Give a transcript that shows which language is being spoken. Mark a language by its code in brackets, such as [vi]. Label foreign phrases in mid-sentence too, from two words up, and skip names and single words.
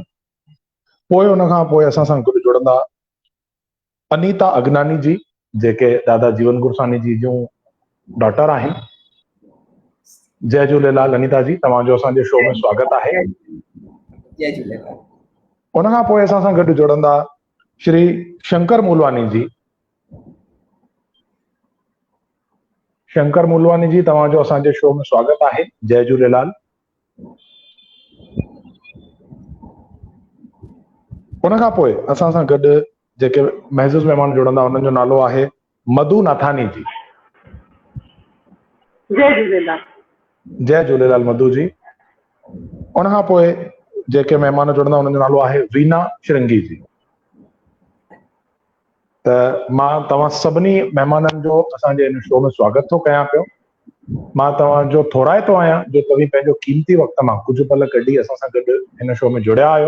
[sd] पोइ उनखां पोइ असां सां गॾु जुड़ंदा अनीता अगनानी जी, जेके दादा जीवन गुरसाणी जी जूं डॉटर आहिनि। जय झूलेलाल अनीता जी, तव्हांजो असांजे शो में स्वागत आहे। जय झूलेलाल। उनखां पोइ असां सां गॾु जुड़ंदा श्री शंकर मूलवानी जी। शंकर मूलवानी जी, तव्हांजो असांजे शो में स्वागत आहे। जय झूलेलाल। उनखां पोइ असां सां गॾु जेके महज़ूज़ महिमान जुड़ंदा उन्हनि जो नालो आहे मधु नाथानी जी। जय झूलेलाल। जय झूलेलाल मधु जी। उनखां पोइ जेके महिमान जुड़ंदा उन्हनि जो नालो आहे वीना श्रृंगी जी। त मां तव्हां सभिनी महिमाननि जो असांजे हिन शो में स्वागत थो कयां पियो। मां तव्हांजो थोराए थो आहियां जो तव्हीं पंहिंजो क़ीमती वक़्त मां कुझु पल कढी असां सां गॾु हिन शो में जुड़िया आहियो।